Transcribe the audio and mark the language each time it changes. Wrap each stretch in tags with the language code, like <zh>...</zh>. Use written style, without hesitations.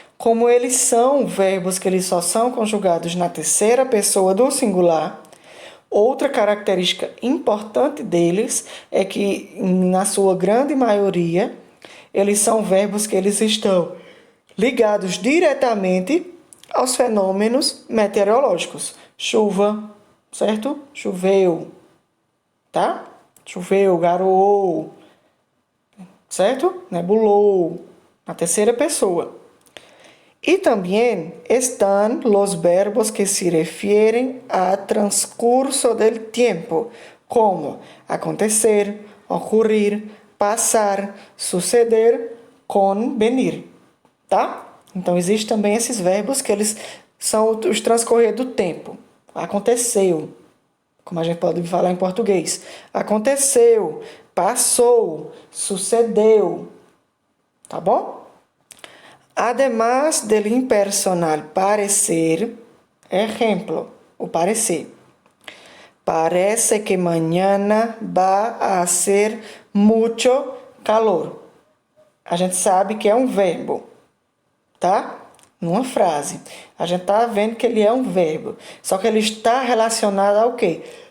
<pt>Como eles são verbos que eles só são conjugados na terceira pessoa do singular, outra característica importante deles é que, na sua grande maioria, eles são verbos que eles estão ligados diretamente aos fenômenos meteorológicos. Chuva, certo? Choveu, tá? Choveu, garoou, certo? Nebulou, na terceira pessoa.</pt> <es>Y también están los verbos que se refieren a transcurso del tiempo, como acontecer, ocurrir, passar, suceder, convenir,</es> <pt>tá? Então, existem também esses verbos que eles são os transcorrer do tempo. Aconteceu, como a gente pode falar em português. Aconteceu, passou, sucedeu, tá bom?</pt> <es>Además del impersonal parecer, ejemplo, o parecer. Parece que mañana va a ser mucho calor.</es> <pt>A gente sabe que é um verbo, tá? Numa frase. A gente tá vendo que ele é um verbo. Só que ele está relacionado ao quê?</pt>